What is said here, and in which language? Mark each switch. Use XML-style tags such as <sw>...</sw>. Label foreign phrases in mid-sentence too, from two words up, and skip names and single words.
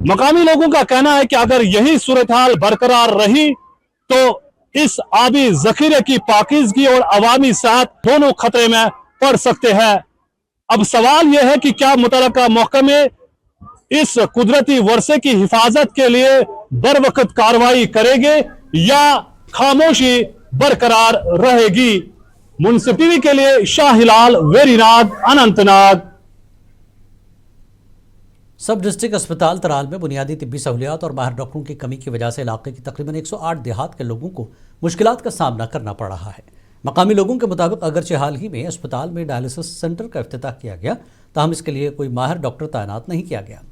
<ur>مقامی لوگوں کا کہنا ہے کہ اگر یہی صورتحال برقرار رہی تو اس آبی ذخیرے کی پاکیزگی اور عوامی صحت دونوں خطرے میں پڑ سکتے ہیں۔ اب سوال یہ ہے کہ کیا متعلقہ محکمے اس قدرتی ورثے کی حفاظت کے لیے بروقت کارروائی کرے گے یا خاموشی برقرار رہے گی؟ منصف ٹی وی کے لیے شاہ ہلال، ویری ناگ، اننت ناگ۔ سب ڈسٹرکٹ اسپتال ترال میں بنیادی طبی سہولیات اور ماہر ڈاکٹروں کی کمی کی وجہ سے علاقے کی تقریباً 108 دیہات کے لوگوں کو مشکلات کا سامنا کرنا پڑ رہا ہے۔ مقامی لوگوں کے مطابق اگرچہ حال ہی میں اسپتال میں</ur> <en>dialysis centre</en> <ur>کا افتتاح کیا گیا، تاہم اس کے لیے کوئی ماہر ڈاکٹر تعینات نہیں کیا گیا۔</ur>